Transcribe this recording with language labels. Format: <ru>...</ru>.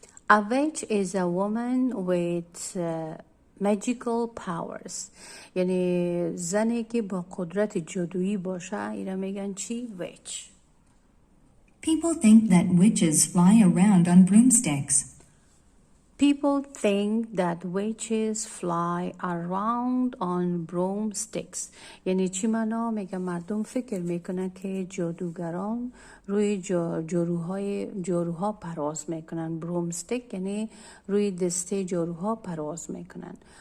<en>A witch is a woman with magical powers.</en> <fa>یعنی زنی که با قدرت جادویی باشه اینا میگن چی؟ witch.</fa> <en>People think that witches fly around on broomsticks. People think that witches fly around on broomsticks.</en> <fa>یعنی چی معنا؟ میگه مردم فکر میکنن که جادوگران روی جاروها پرواز میکنن. برومستیک یعنی روی دسته جاروها پرواز میکنن.</fa>